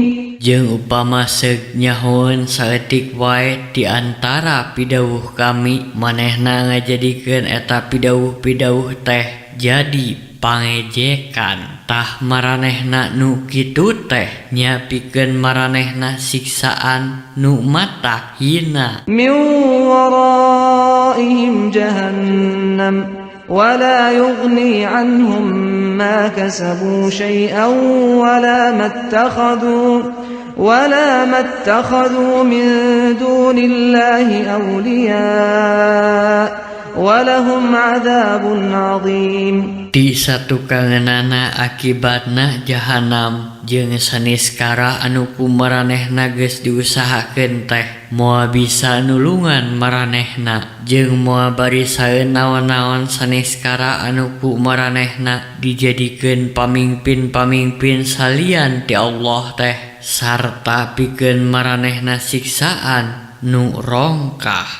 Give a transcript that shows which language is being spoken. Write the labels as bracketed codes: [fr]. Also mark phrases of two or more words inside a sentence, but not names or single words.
[su] Jeung upama seug nyahoeun saeutik wae di antara pidawuh kami manehna ngajadikeun eta pidawuh-pidawuh teh jadi pangejekan tah maranehna nu kitu teh nya pikeun maranehna siksaan nu mata hina. [ar] من ورائهم جهنم ولا يغني عنهم ما كسبوا شيئا ولا ما اتخذوا من دون الله أولياء ولهم عذاب عظيم. [su] Di satukangeunana akibatna jahanam jeung saniskara anu ku maranehna geus diusahakeun teh moal bisa nulungan maranehna jeung moal barisaeun naon-naon saniskara anu ku maranehna dijadikeun pamingpin-pamingpin salian ti Allah teh sarta pikeun maranehna siksaan nu rongkah.